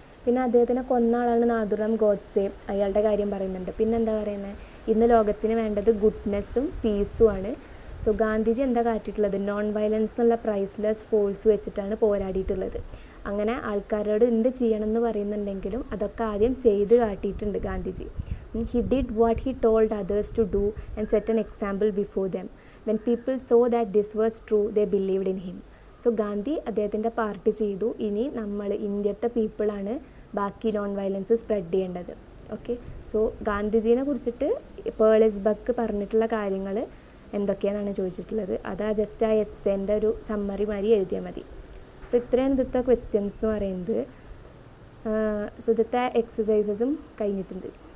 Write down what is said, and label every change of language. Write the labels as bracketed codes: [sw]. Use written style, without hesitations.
[ml] പിന്നെ അദ്ദേഹത്തിനെ കൊന്ന ആളാണ് നാഥുറാം ഗോഡ്സെ, അയാളുടെ കാര്യം പറയുന്നുണ്ട്. പിന്നെന്താ പറയുന്നത്? ഇന്ന് ലോകത്തിന് വേണ്ടത് ഗുഡ്നെസ്സും പീസുമാണ്. സോ ഗാന്ധിജി എന്താ കാട്ടിയിട്ടുള്ളത്? നോൺ വയലൻസ് എന്നുള്ള പ്രൈസ്ലെസ് ഫോഴ്സ് വെച്ചിട്ടാണ് പോരാടിയിട്ടുള്ളത്. അങ്ങനെ ആൾക്കാരോട് എന്ത് ചെയ്യണം എന്ന് പറയുന്നുണ്ടെങ്കിലും അതൊക്കെ ആദ്യം ചെയ്ത് കാട്ടിയിട്ടുണ്ട് Gandhiji. [en] He did what he told others to do and set an example before them. When people saw that this was true, they believed in him. [ml] So Gandhi അദ്ദേഹത്തിൻ്റെ പാർട്ട് ചെയ്തു. ഇനി നമ്മൾ ഇന്ത്യത്തെ പീപ്പിളാണ് ബാക്കി നോൺ വയലൻസ് സ്പ്രെഡ് ചെയ്യേണ്ടത്. ഓക്കെ, സോ ഗാന്ധിജീനെ കുറിച്ചിട്ട് പേർലെസ് buck പറഞ്ഞിട്ടുള്ള കാര്യങ്ങൾ എന്തൊക്കെയാണെന്നാണ് ചോദിച്ചിട്ടുള്ളത്. അത് ജസ്റ്റ് ആ എസ്സേൻ്റെ ഒരു സമ്മറി മാതിരി എഴുതിയാൽ മതി. സോ ഇത്രയാണ് ഇന്നത്തെ ക്വസ്റ്റ്യൻസ് എന്ന് പറയുന്നത്. സോ ഇന്നത്തെ എക്സസൈസസും കഴിഞ്ഞിട്ടുണ്ട്.